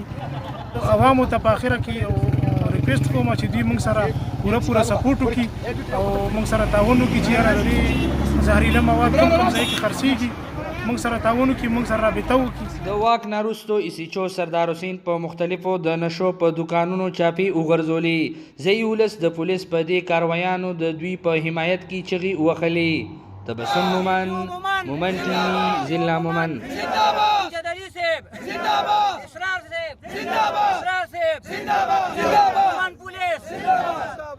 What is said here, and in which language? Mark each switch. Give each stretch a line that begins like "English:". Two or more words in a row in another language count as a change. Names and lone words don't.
Pashto: عوامو ته په اخره کې یو ریکویسټ کوم چې دوی موږ سره پوره سپورټ وکړي او موږ سره تعاون وکړي چې یاره د دې زهریله مواد کوم ځای کې خرڅېږي، موږ سره تعاون وکړي، موږ سره رابطه وکړي. د واک نه وروستو ایسیچو سردار حسین په مختلفو د نشو په دوکانونو چاپې وغورځولې. ځایي ولس د پولیس په دې کاروایانو د دوی په حمایت کې چغې ووهلې. تبسم مومن، مومن ټي ضلع مومن.
Urdu: جدلی صاحب زندہ باد، اسرار صاحب زندہ باد، اسرار صاحب زندہ باد، زندہ باد،
Pashto: مومن پولیس